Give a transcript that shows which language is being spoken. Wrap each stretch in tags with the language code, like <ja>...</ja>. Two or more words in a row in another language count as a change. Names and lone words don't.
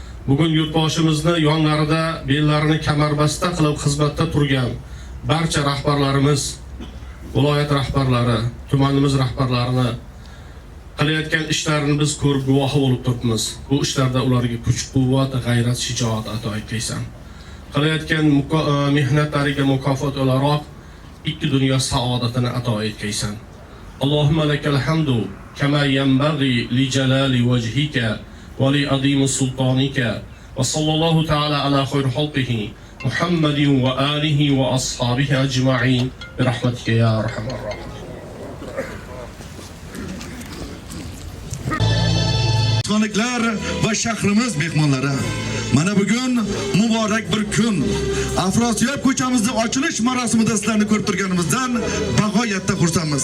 <uz>bugun yurtboshimizni yonlarida bellarini kamarbasta qilib xizmatda turgan barcha rahbarlarimiz, viloyat rahbarlari, tumanimiz rahbarlarini qilayotgan ishlarini biz ko'rib guvohi bo'lib turibmiz. Bu ishlarda ularga kuch-quvvat, g'ayrat, shijoat ato etgaysan. Qilayotgan mehnatlariga mukofot o'laroq ikki dunyo saodatini ato etgaysan.</uz> <ar>اللهم لك الحمد كما ينبغي لجلال وجهك ولعظيم سلطانك وصلى الله تعالى على خير خلقه محمد وآله وأصحابه أجمعين برحمتك يا أرحم الراحمين.</ar> <uz>Konuklar va shahrimiz mehmonlari, mana bugun muborak bir kun. Afrosiyob ko'chamizning ochilish marosimida sizlarni ko'rib turganimizdan bag'oyatda xursandmiz.</uz>